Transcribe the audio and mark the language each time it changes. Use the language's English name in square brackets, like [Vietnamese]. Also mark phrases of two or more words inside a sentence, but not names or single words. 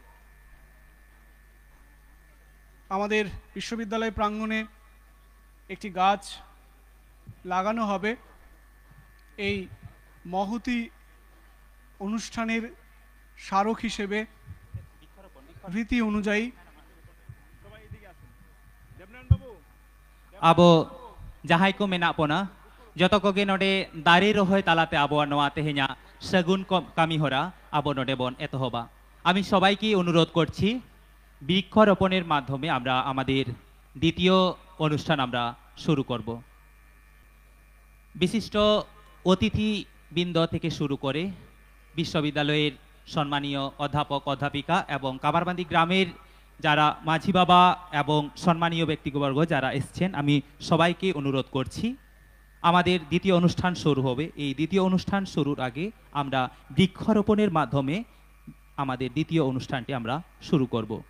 [Bangla] আমাদের বিশ্ববিদ্যালয় প্রাঙ্গণে একটি গাছ লাগানো হবে। এই মহতি অনুষ্ঠানের স্মারক হিসেবে রীতি অনুযায়ী [Santali] abo jahai ko mena pona joto koge node dare rohoy talate abo noa tehenya sagun kami hora abo node bon etohoba [Bangla] আমি সবাইকে অনুরোধ করছি বৃক্ষরোপণের মাধ্যমে আমরা আমাদের দ্বিতীয় অনুষ্ঠান আমরা শুরু করব বিশিষ্ট অতিথিবৃন্দ থেকে শুরু করে বিশ্ববিদ্যালয়ের সম্মানীয় অধ্যাপক অধ্যাপিকা এবং কামারবান্দি গ্রামের যারা মাঝি বাবা এবং সম্মানীয় ব্যক্তিবর্গ যারা এসেছেন আমি সবাইকে অনুরোধ করছি আমাদের দ্বিতীয় অনুষ্ঠান শুরু হবে এই দ্বিতীয় অনুষ্ঠান শুরুর আগে আমরা বৃক্ষরোপণের মাধ্যমে আমাদের দ্বিতীয় অনুষ্ঠানটি আমরা শুরু করব